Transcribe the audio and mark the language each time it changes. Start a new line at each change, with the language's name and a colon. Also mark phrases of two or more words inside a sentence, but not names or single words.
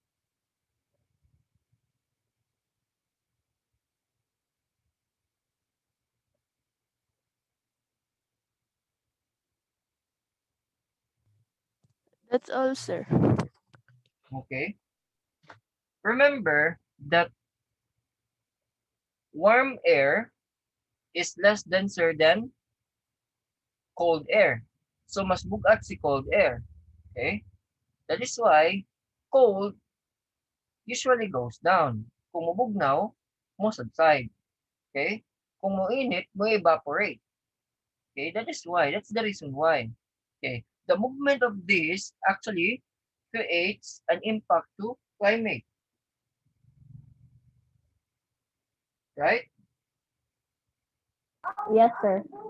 English: That's all, sir. Okay. Remember that warm air is less denser than cold air.
Cebuano: So mas bugat si
English: cold air.
Cebuano: Okay?
English: That is why cold usually goes down.
Cebuano: Kung mubugnaw, mo subside.
English: Okay?
Cebuano: Kung mainit, mo evaporate.
English: Okay? That is why. That's the reason why. Okay? The movement of this actually creates an impact to climate, right? Yes, sir.